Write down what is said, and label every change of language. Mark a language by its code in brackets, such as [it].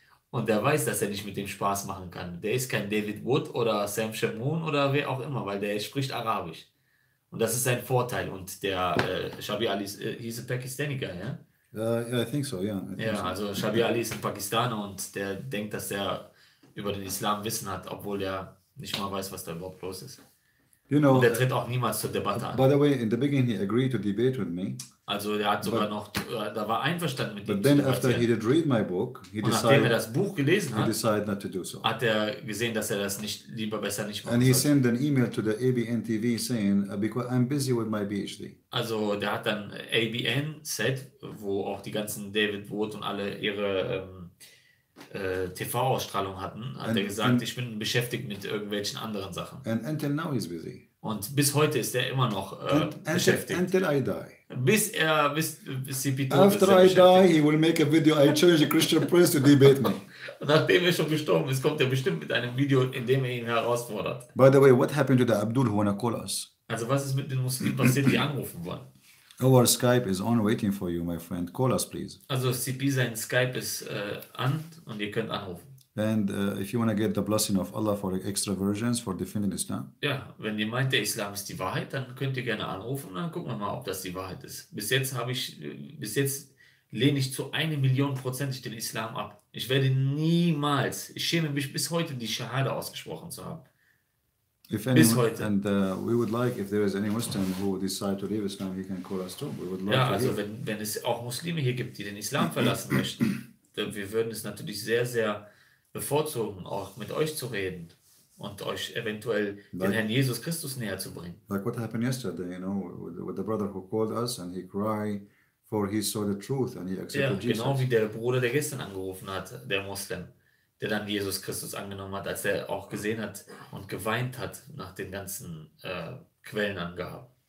[de] Und der weiß, dass er nicht mit dem Spaß machen kann. Der ist kein David Wood oder Sam Shamoun oder wer auch immer, weil der spricht Arabisch. Und das ist sein Vorteil. Und der Shabi Ali, [en] he's a Pakistani guy, [de] ja? [en] I think so, yeah. [de] Also Shabi Ali ist ein Pakistaner und der denkt, dass er über den Islam Wissen hat, obwohl der nicht mal weiß, was da überhaupt los ist. [en] You know, [de] und der tritt auch niemals zur Debatte an. [en] By the way, in the beginning he agreed to debate with me. [de] Also der hat sogar noch, da war einverstanden mit dem. [en] But then after he did read my book, [de] nachdem er das Buch gelesen hat, [en] he decided not to do so. [de] Hat er gesehen, dass er das besser nicht machen [en] And he sent an email to the ABN TV saying, because I'm busy with my PhD. [de] Also der hat dann ABN Set, wo auch die ganzen David Wood und alle ihre TV-Ausstrahlung hatten, hat er gesagt, ich bin beschäftigt mit irgendwelchen anderen Sachen. [en] And until now he's busy. [de] Und bis heute ist er immer noch beschäftigt. [en] Until I die. [de] Bis CP tot ist. [en] After I die, he will make a video, I challenge Christian Prince to debate me. [de] Und nachdem er schon gestorben ist, kommt er bestimmt mit einem Video, in dem er ihn herausfordert. [en] By the way, what happened to the Abdul who wanna call us? [de] Also was ist mit den Muslimen passiert, die anrufen wollen? [en] Our Skype is on waiting for you, my friend. Call us, please. [de] Also CP, sein Skype ist an und ihr könnt anrufen. [en] And if you want to get the blessing of Allah for extra versions for defending Islam. [de] Ja, wenn ihr meint, der Islam ist die Wahrheit, dann könnt ihr gerne anrufen und dann gucken wir mal, ob das die Wahrheit ist. Bis jetzt lehne ich zu 1.000.000% den Islam ab. Ich werde niemals, ich schäme mich bis heute, die Shahada ausgesprochen zu haben. [en] If [de] Bis [en] anyone, [de] heute. [en] and we would like, if there is any Muslim who decide to leave Islam, he can call us too. We would like [de] Ja, [en] to [de] also [en] hear. [de] wenn es auch Muslime hier gibt, die den Islam verlassen möchten, dann wir würden es natürlich sehr, sehr bevorzugen, auch mit euch zu reden und euch eventuell den Herrn Jesus Christus näher zu bringen. [en] Like what happened yesterday, you know, with the brother who called us and he cried for he saw the truth and he [de] Ja, [en] accepted Jesus. [de] genau wie der Bruder, der gestern angerufen hat, der Muslim, der dann Jesus Christus angenommen hat, als er auch gesehen hat und geweint hat nach den ganzen Quellenangaben.